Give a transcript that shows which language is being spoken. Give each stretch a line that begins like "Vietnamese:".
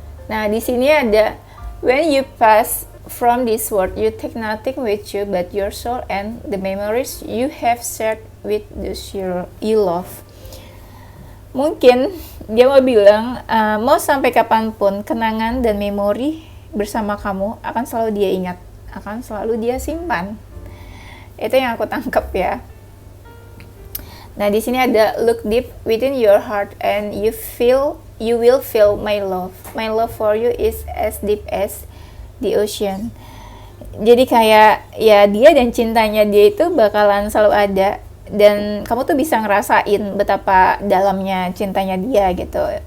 Indonesian: Nah di sini ada
English: when you pass from this world, you take nothing with you but your soul and the memories you have shared with those you love.
Indonesian: Mungkin dia mau bilang, mau sampai kapanpun kenangan dan memori bersama kamu akan selalu dia ingat, akan selalu dia simpan. Itu yang aku tangkap ya. Nah di sini ada
English: look deep within your heart and you will feel my love. My love for you is as deep as the ocean.
Indonesian: Jadi kayak ya dia dan cintanya dia itu bakalan selalu ada, dan kamu tuh bisa ngerasain betapa dalamnya cintanya dia gitu.